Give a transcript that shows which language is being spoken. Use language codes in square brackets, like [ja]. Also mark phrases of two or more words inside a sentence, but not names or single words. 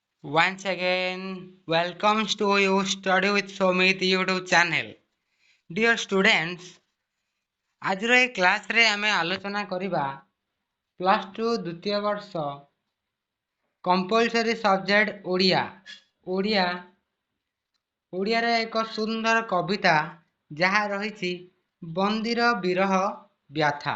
[en] Once again, welcomes to you Study with Somit YouTube channel. Dear students, [or] ଆଜିର ଏହି କ୍ଲାସରେ ଆମେ ଆଲୋଚନା କରିବା [en] plus two [or] ଦ୍ୱିତୀୟ ବର୍ଷ [en] compulsory subject [or] ଓଡ଼ିଆରେ ଏକ ସୁନ୍ଦର କବିତା ଯାହା ରହିଛି ବନ୍ଦୀର ବିରହ ବ୍ୟଥା।